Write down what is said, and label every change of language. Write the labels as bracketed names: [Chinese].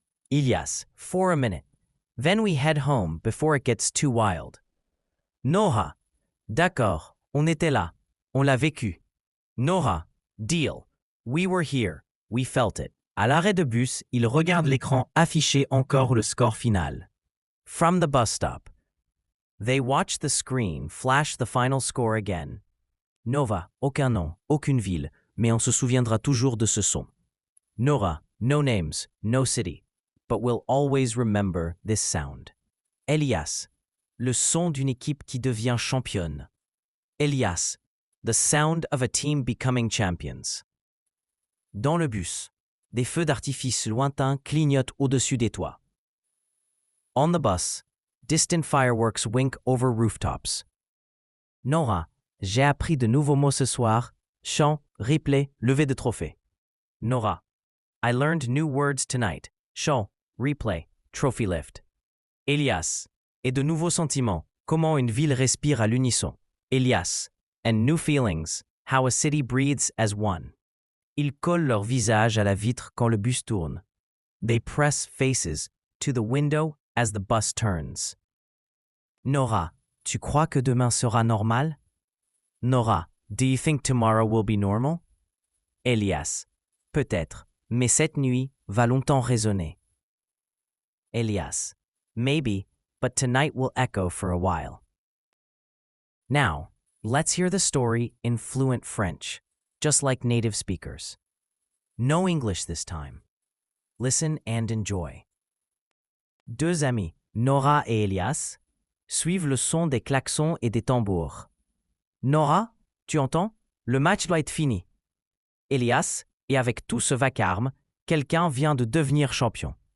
[English] Ilias, for a minute. Then we head home before it gets too wild. [French] Nora, d'accord, on était là, on l'a vécu. [English] Nora, deal, we were here, we felt it. [French] À l'arrêt de bus, il regarde l'écran afficher encore le score final. [English] From the bus stop. They watch the screen flash the final score again. [French] Nova, aucun nom, aucune ville, mais on se souviendra toujours de ce son. [English] Nora, no names, no city, but we'll always remember this sound. [French] Elias, le son d'une équipe qui devient championne. [English] Elias, the sound of a team becoming champions. [French] Dans le bus, des feux d'artifice lointains clignotent au-dessus des toits. [English] On the bus, distant fireworks wink over rooftops. [French] Nora, j'ai appris de nouveaux mots ce soir. Chant, replay, levée de trophée. [English] Nora, I learned new words tonight. Chant, replay, trophy lift. [French] Elias, et de nouveaux sentiments. Comment une ville respire à l'unisson. [English] Elias, and new feelings. How a city breathes as one. [French] Ils collent leur visage à la vitre quand le bus tourne. [English] They press faces to the window as the bus turns. Nora, [French] tu crois que demain sera normal? [English] Nora, do you think tomorrow will be normal? [French] Elias, peut-être, mais cette nuit va longtemps résonner. [English] Elias, maybe, but tonight will echo for a while. Now, let's hear the story in fluent French, just like native speakers. No English this time. Listen and enjoy. [French] Deux amis, Nora et Elias, suivent le son des klaxons et des tambours. Nora, tu entends? Le match doit être fini. Elias, et avec tout ce vacarme, quelqu'un vient de devenir champion.